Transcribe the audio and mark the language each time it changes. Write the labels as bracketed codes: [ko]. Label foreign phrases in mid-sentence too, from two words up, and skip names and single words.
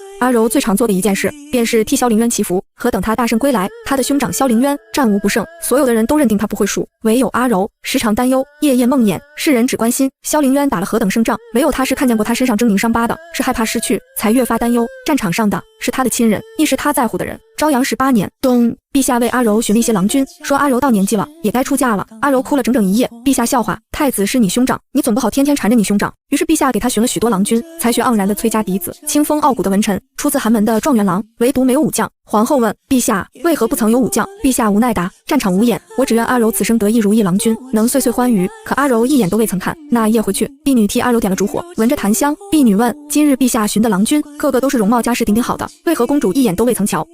[zh] 阿柔最常做的一件事，便是替蕭凌淵祈福，可等他大勝歸來，他的兄長蕭凌淵戰無不勝，所有的人都認定他不會輸，唯有阿柔時常擔憂，夜夜夢魘，世人只關心蕭凌淵打了何等勝仗，唯有他是看見過他身上猙獰傷疤的，是害怕失去，才越發擔憂。戰場上的是他的親人，亦是他在乎的人。昭陽18年冬，陛下為阿柔尋了一些郎君，說阿柔到年紀了，也該出嫁了。阿柔哭了整整一夜，陛下笑話，太子是你兄長，你總不好天天纏着你兄長。於是陛下給他尋了許多郎君，才學盎然的崔家嫡子，清風傲骨的文臣，出自寒門的狀元郎，唯獨沒有武將。皇后問陛下為何不曾有武將，陛下無奈答：戰場無眼，我只願阿柔此生得一如意郎君，能歲歲歡愉。可阿柔一眼都未曾看。那夜回去，婢女替阿柔點了燭火，聞着檀香，婢女問：今日陛下尋的郎君，個個都是容貌家世鼎鼎好的，為何公主一眼都未曾瞧？